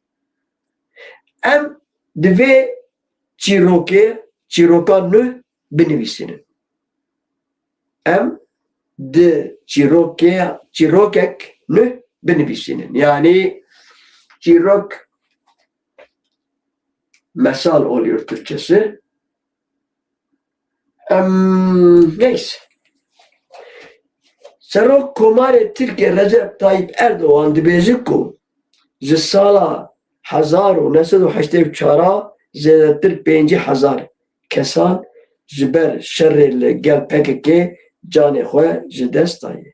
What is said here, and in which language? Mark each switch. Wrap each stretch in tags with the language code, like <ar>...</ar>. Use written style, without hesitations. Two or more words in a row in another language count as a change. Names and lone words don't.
<ku>Em di vê çîroka nû binivîsînin. Em di çîrokek nû binivîsînin.</ku> <tr>Yani çîrok mesal oluyor Türkçesi. Neyse.</tr> <ku>Serok Komarê Tirkiye Recep Tayyip Erdoğan dibêje ku ji sala 1984 zêdetir 5,000 kesan ji ber şerrê li gel PKK canê xwe ji dest daye.</ku>